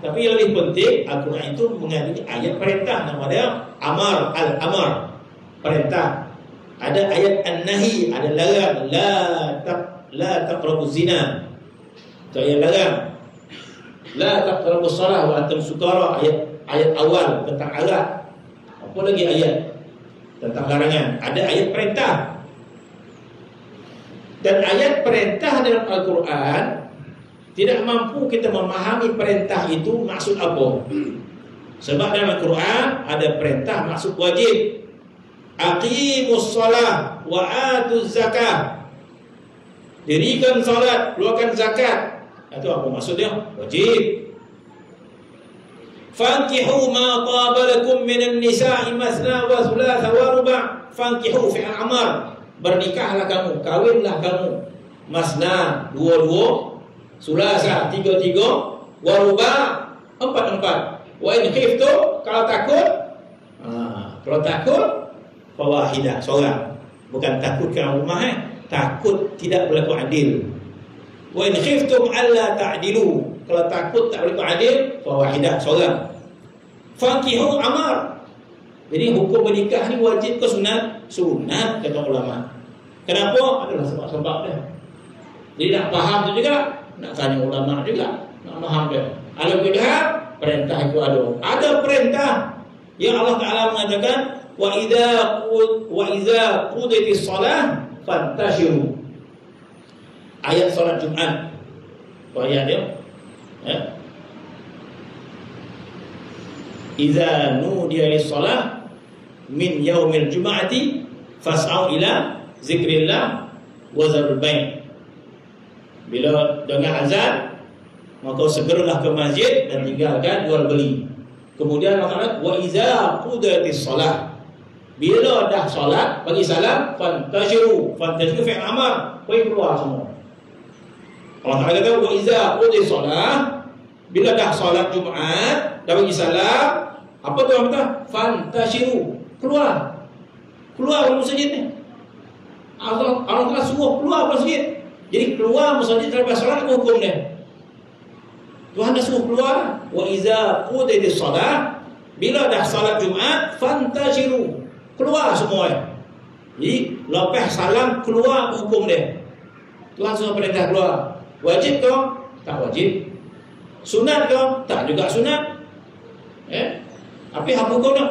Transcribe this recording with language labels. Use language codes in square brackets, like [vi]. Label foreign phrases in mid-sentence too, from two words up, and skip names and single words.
[ms] Tapi yang lebih penting, Al-Quran itu mengandungi ayat perintah, namanya amar, al-amar, perintah. Ada ayat an-nahi, ada larang, [ar] لا تقربوا الزنا. [ms] Itu ayat larang. [ar] لا تقربوا الصلاة وأنتم سكارى, [ms] ayat awal tentang arak. Apa lagi ayat tentang larangan? Ada ayat perintah. Dan ayat perintah dalam Al-Quran tidak mampu kita memahami perintah itu maksud apa. Sebab dalam Al-Quran ada perintah maksud wajib. [ar] أقيموا الصلاة وآتوا الزكاة. [ms] Dirikan salat, keluarkan zakat. Itu apa maksudnya? Wajib. [ar] فانكحوا ما طاب لكم من النساء مثنى وثلاث ورباع'. فانكحوا فعل أمر. [ms] Bernikahlah kamu, kawinlah kamu. [ar] مثنى، 2-2، ثلاث، 3-3، ورباع، 4-4. وإن خفتم, [ms] kalau takut fawahidah, seorang. Bukan takut kerana rumah, takut tidak berlaku adil. [ar] وإن خفتم ألا تعدلوا, [ms] kalau takut tak berlaku adil, fawahidah, seorang. [ar] فانكحوا أمر. [ms] Jadi hukum menikah ni wajib ke sunat? Sunat, kata ulama. Kenapa? Adalah sebab-sebab dia. Jadi nak faham tu juga, nak tanya ulama juga, nak faham dia. Alhamdulillah, perintah itu ada. Ada perintah yang Allah Ta'ala mengatakan, [ar] وإذا قضيت الصلاة فانتشروا. [ms] Ayat solat Jumat. Apa ayat dia? [ar] إذا نودي للصلاة من يوم الجمعة فاسعوا إلى ذكر الله وذروا البيع'. [ms] Bila dengar azan, maka segeralah ke masjid dan tinggalkan jual beli. Kemudian Allah, [ar] وإذا قضيت الصلاة, [ms] bila dah solat bagi salam, [ar] فانتشروا فعل أمر, [ms] pergi keluar semua. Allah Ta'ala kata, [ar] وإذا قضيت الصلاة, [ms] bila dah solat Jumaat dah bagi salam, apa tu Allah kata? Fantashiru, keluar dari masjid ni. Allah Ta'ala suruh keluar masjid. Jadi keluar masjid selepas solat, apa hukum dia? Tuhan dah suruh keluar. [ar] وإذا قضيت الصلاة, [ms] bila dah solat Jumaat, fantashiru, keluar semua. Jadi lepas salam keluar, hukum dia. Tuhan suruh perintah keluar. Wajib ke? Tak wajib. Sunat ke? Tak juga sunat. Tapi apa hukum dia?